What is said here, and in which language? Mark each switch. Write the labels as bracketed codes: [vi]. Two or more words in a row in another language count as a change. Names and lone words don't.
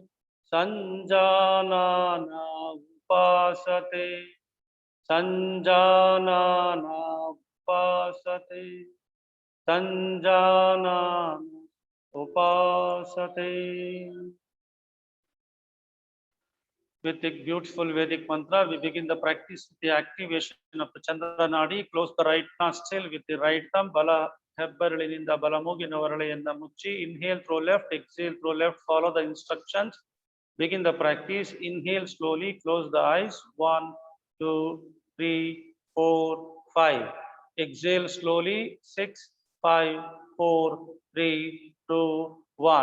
[sa] सञ्जनन उपासते सञ्जनन उपासते सञ्जनन उपासते. [en] with the beautiful Vedic mantra, we begin the practice with the activation of the Chandra Nadi. Close the right nostril with the right thumb. [kn] Bala ಹೆಬ್ಬೆರಳಿನಿಂದ ಬಲಮೂಗಿನ ಹೊರಳೆಯನ್ನ ಮುಚ್ಚಿ. [en] Inhale through left, exhale through left. Follow the instructions. Begin the practice. Inhale slowly. Close the eyes. 1, 2, 3, 4, 5. Exhale slowly. 6, 5, 4, 3, 2, 1.